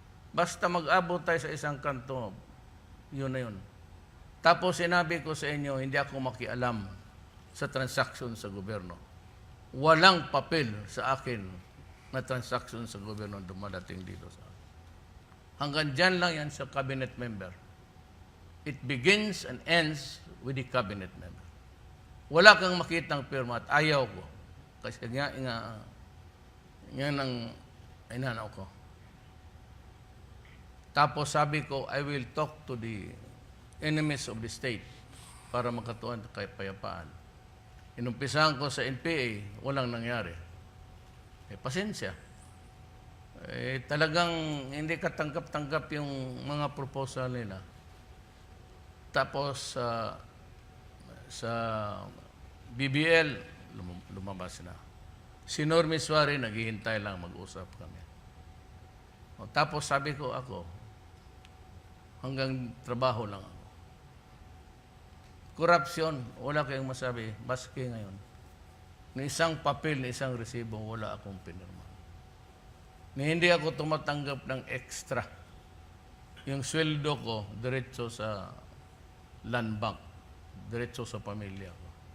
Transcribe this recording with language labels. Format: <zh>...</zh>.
<tl>Basta mag-abot tayo sa isang kanto, yun na yun. Tapos sinabi ko sa inyo, hindi ako makialam sa transaksyon sa gobyerno. Walang papel sa akin na transaksyon sa gobyerno dumadating dito sa akin. Hanggang dyan lang yan sa cabinet member.</tl> <en>It begins and ends with the cabinet member.</en> <tl>Wala kang makitang pirma at ayaw ko. Kasi nga ang inanaw ko. Tapos sabi ko,</tl> <en>I will talk to the enemies of the state</en> <tl>para makatuan kay payapaan. Inumpisahan ko sa NPA, walang nangyari. Pasensya. Talagang hindi katanggap-tanggap yung mga proposal nila. Tapos sa BBL, lumabas na. Si Normy Suarez, naghihintay lang, mag-usap kami. Tapos sabi ko ako, hanggang trabaho lang ako. Korupsyon, wala kayong masabi, baski ngayon. Ni isang papel, ni isang resibo, wala akong pinirma. Ni hindi ako tumatanggap ng extra. Yung sweldo ko, diretso sa land bank, diretso sa pamilya ko.</tl>